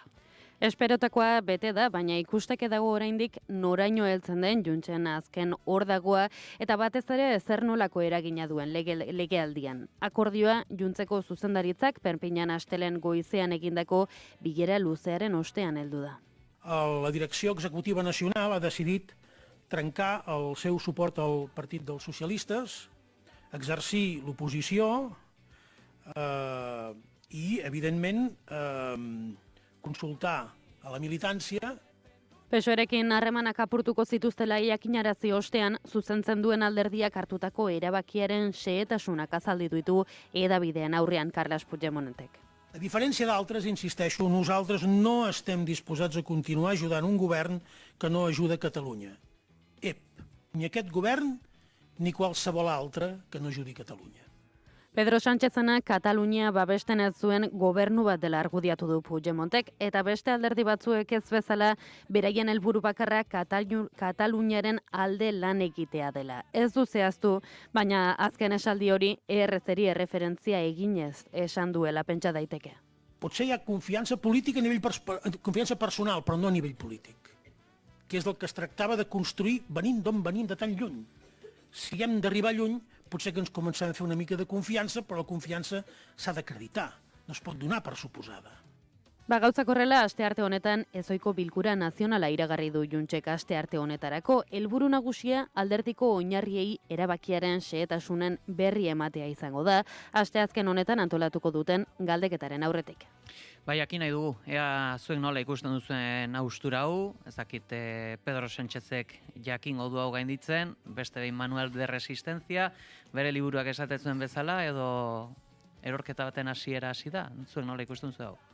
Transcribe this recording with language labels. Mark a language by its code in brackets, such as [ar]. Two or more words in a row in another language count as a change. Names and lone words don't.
[eu] Esperotakoa bete da, baina ikusteke dago oraindik noraino heltzen den Juntsen azken ordagoa eta batez ere zer nolako eragina duen legealdian. Akordioa Juntzeko zuzendaritzak Perpignan astelen goizean egindako bilera luzearen ostean heldu da. [ca] La Direcció Executiva Nacional ha decidit trencar el seu suport al Partit dels Socialistes, exercir l'oposició i, evidentment, consultar a la militància. [eu] PSOErekin harremanak apurtuko zituztela jakinarazi ostean, zuzentzen duen alderdiak hartutako erabakiaren xehetasunak azaldu ditu hedabidean aurrean Carles Puigdemontek. [ca] A diferència d'altres, insisteixo, nosaltres no estem disposats a continuar ajudant un govern que no ajuda Catalunya. Ni aquest govern ni qualsevol altre que no ajudi Catalunya. [eu] Pedro Sánchezena Katalunia babesten ez zuen gobernu bat dela argudiatu du Puigdemontek, eta beste alderdi batzuek ez bezala beraien helburu bakarra Kataluniaren alde lan egitea dela. Ez du zehaztu, baina azken esaldi hori ERZ-eri erreferentzia eginez esan duela pentsa daiteke. [ca] Potser hi ha confiança política a nivell confiança personal, però no a nivell polític, que és del que es tractava de construir venint d'on venim de tan lluny. Si hem d'arribar lluny, potser que ens comencem a fer una mica de confiança, però la confiança s'ha d'acreditar, no es pot donar per suposada. [eu] Gauzak horrela, astearte honetan ezoiko bilkura nazionala iragarri du Juntsek astearte honetarako, helburu nagusia alderdiko oinarriei erabakiaren xehetasunen berri ematea izango da, asteazken honetan antolatuko duten galdeketaren aurretik. Bai, jakin nahi dugu, ea zuek nola ikusten duzuen haustura hau, ezakit Pedro Sánchezek jakingo du hau gainditzen, beste behin Manual de Resistencia, bere liburuak esaten zuen bezala, edo erorketa baten hasiera hasi da, zuek nola ikusten zuen hau?